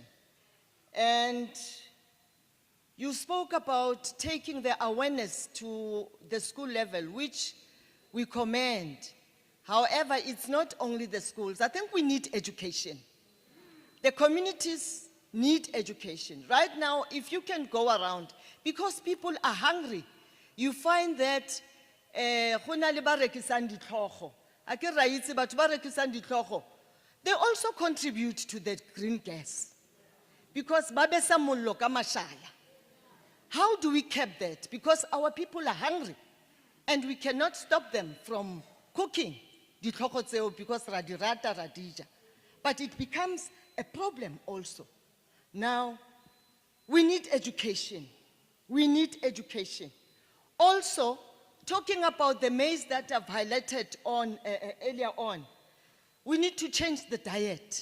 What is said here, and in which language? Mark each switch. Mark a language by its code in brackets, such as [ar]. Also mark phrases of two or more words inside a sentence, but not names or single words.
[en] And you spoke about taking the awareness to the school level, which we commend. However, it's not only the schools. I think we need education. The communities need education. Right now, if you can go around, because people are hungry, you find that [tn] go na le ba rekisang ditlhogo. A ke ra itse batho ba rekisang ditlhogo, [en] they also contribute to the green gas. [tn] Because ba besa mollo ka mashala. [en] How do we curb that? Because our people are hungry and we cannot stop them from cooking [tn] ditlhogo tseo [en] because [tn] ra di rata, ra di ja. [en] But it becomes a problem also. Now, we need education. We need education. Also, talking about the maize that I've highlighted on earlier on, we need to change the diet.